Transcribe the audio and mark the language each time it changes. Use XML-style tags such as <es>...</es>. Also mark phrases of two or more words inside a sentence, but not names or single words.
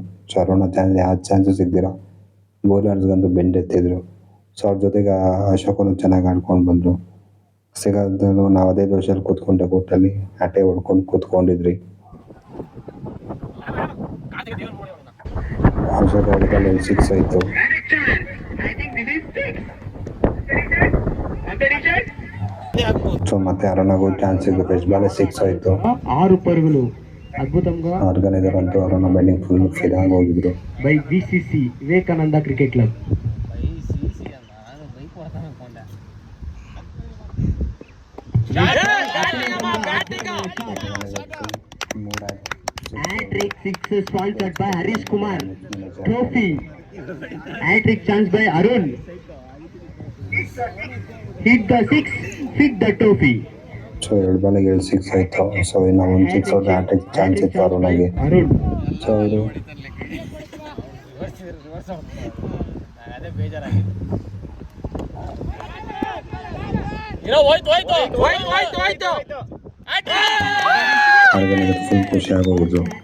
<kn>ಸೊ ಅರುಣ ಯಾವ ಚಾನ್ಸು ಸಿಗ್ದಿರೋ ಬೌಲರ್ಸ್ಗಂತೂ ಬೆಂಡ್ ಎತ್ತಿದ್ರು. ಸೊ ಅವ್ರ ಜೊತೆಗೆ ಅಶೋಕನು ಚೆನ್ನಾಗಿ ಆಡ್ಕೊಂಡು ಬಂದರು. ಸಿಗೋದಲ್ಲೂ ನಾವು ಅದೇ ದೋಷದಲ್ಲಿ ಕೂತ್ಕೊಂಡೆ ಕೋರ್ಟಲ್ಲಿ ಆಟೆ ಹೊಡ್ಕೊಂಡು ಕೂತ್ಕೊಂಡಿದ್ರಿ. ಅಶೋಕ ಹೊಡೆದಲ್ಲಿ 6 ಆಯಿತು.</kn> <te>సో ಮತ್ತೆ అరుణకు ఛాన్స్ ఇవ్వదు.</te> <en>first ball</en> <te>6 ಆಯಿತು. 6 పరుగులు అద్భుతంగా ఆర్గనైజర్ అంటూ అరుణ బ్యాటింగ్ ఫుల్ ఫిదాగా ಹೋಗಿದ್ರು.</te> <en>బై VCC వివేకానంద క్రికెట్ క్లబ్. Hat-trick 6 sponsored by Harish Kumar. Trophy. Hat-trick chance by Arun. Hit the 6, hit the trophy.</en> <kn>ಸೊ 2 ಬಾಲಿಗೆ 6 ಆಯಿತು. ಸೊ ಇನ್ನು ಒಂದು 6 ಹೊಡೆದ್ರೆ ಆಟಕ್ಕೆ ಚಾನ್ಸ್ ಇತ್ತು ಅರುಣಗೆ. ಸೊ ಇದು ಆರ್ಗನೈಸರ್ ಫುಲ್ ಖುಷಿ ಆಗೋಗಿದ್ರು.</kn>